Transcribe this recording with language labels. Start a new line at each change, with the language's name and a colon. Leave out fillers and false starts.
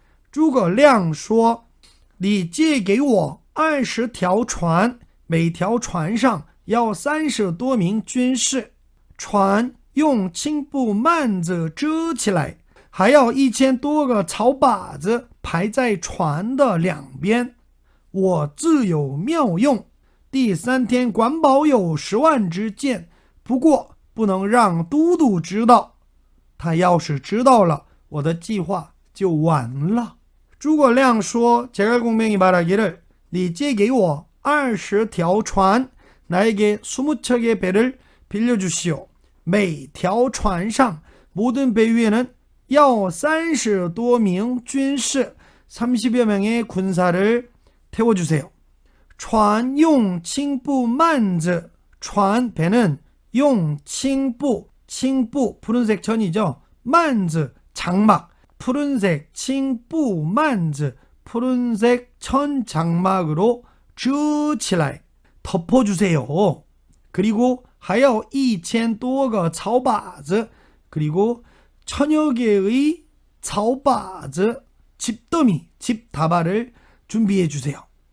Chinese: 诸葛亮说你借给我20条船每条船上要30多名军士船用青布幔子遮起来还要1000多个草靶子排在船的两边我自有妙用第3天管保有10万支箭不过不能让都督知道他要是知道了我的计划就完了诸葛亮说
Korean: 제갈공명이 말하기를
Chinese: 你借给我20条船
Korean: 나에게 20척의 배를 빌려주시오.
Chinese: 每条船上
Korean: 모든 배 위에는
Chinese: 要30多名军士
Korean: 30여 명의 군사를 태워주세요.
Chinese: 船用青布幔子 船
Korean: 배는
Chinese: 用青布 青布
Korean: 푸른색 천이죠.
Chinese: 幔子
Korean: 장막 푸른색
Chinese: 青布幔子
Korean: 푸른색 천 장막으로
Chinese: 遮起来
Korean: 덮어주세요. 그리고
Chinese: 还有1000多个草靶子
Korean: 그리고 1000여 개의 草靶子 집더미, 집다발을 준비해 주세요.